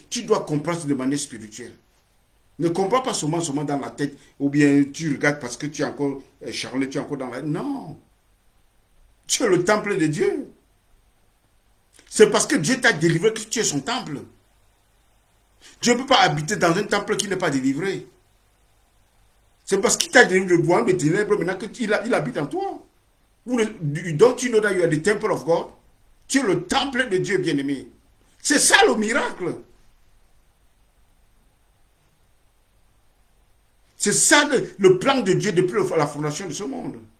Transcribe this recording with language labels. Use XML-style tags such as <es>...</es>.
<fr>Tu dois comprendre de manière spirituelle. Ne comprends pas seulement dans la tête ou bien tu regardes parce que tu es encore charlé, tu es encore dans la... Non. Tu es le temple de Dieu. C'est parce que Dieu t'a délivré que tu es son temple. Dieu ne peut pas habiter dans un temple qui n'est pas délivré. C'est parce qu'il t'a délivré le royaume des ténèbres maintenant qu'il habite en toi.</fr> <en>Don't you know that you are the temple of God?</en> <fr>Tu es le temple de Dieu bien-aimé. C'est ça le miracle. C'est ça le plan de Dieu depuis la fondation de ce monde.</fr>